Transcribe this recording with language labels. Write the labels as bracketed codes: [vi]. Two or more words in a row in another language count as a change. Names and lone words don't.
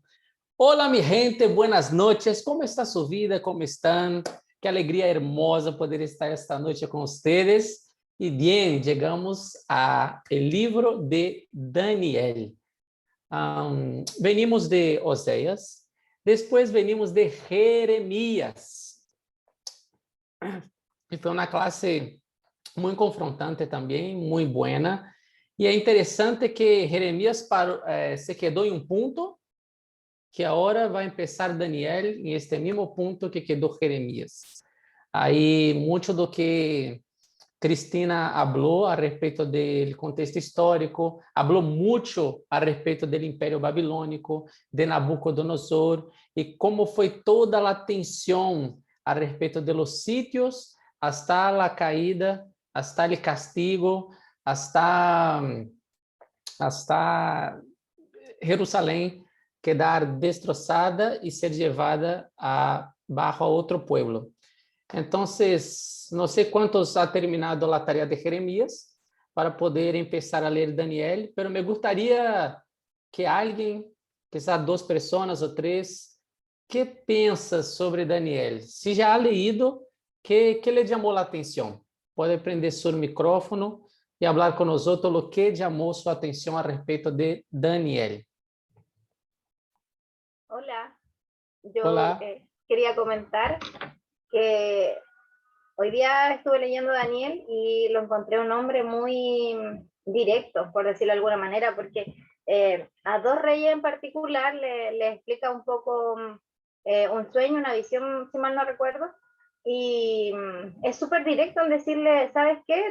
[es] Hola, mi gente, buenas noches. ¿Cómo está su vida? ¿Cómo están? Qué alegría hermosa poder estar esta noche con ustedes. Y bien, llegamos a el libro de Daniel. Venimos de Oséias, depois venimos de Jeremias. [pt] E foi uma classe muito confrontante também, muito boa. E é interessante que Jeremias se quedou em um ponto que agora vai começar Daniel em este mesmo ponto que quedou Jeremias. Aí, muito do que Cristina habló a respeito do contexto histórico, [es] habló [pt] mucho a respeito do Império Babilônico, de Nabucodonosor, e como foi toda a tensão a respeito [es] de los sitios, [pt] hasta a caída, hasta o castigo, hasta Jerusalém quedar destroçada e ser levada bajo a outro pueblo. [es] Entonces, no sé cuántos ha terminado la tarea de Jeremías para poder empezar a leer Daniel, pero me gustaría que alguien, quizás 2 personas o 3, que pensa sobre Daniel. Si já ha leído, que le llamó la atención? [pt] Pode prender [es] su micrófono y hablar con nosotros lo que llamó su atención [pt] a respeito [es] de Daniel. Hola, yo Hola. quería comentar que hoy día estuve leyendo Daniel y lo encontré un hombre muy directo, por decirlo de alguna manera, porque a 2 reyes en particular le explica un poco un sueño, una visión, si mal no recuerdo, y es súper directo en decirle, ¿sabes qué?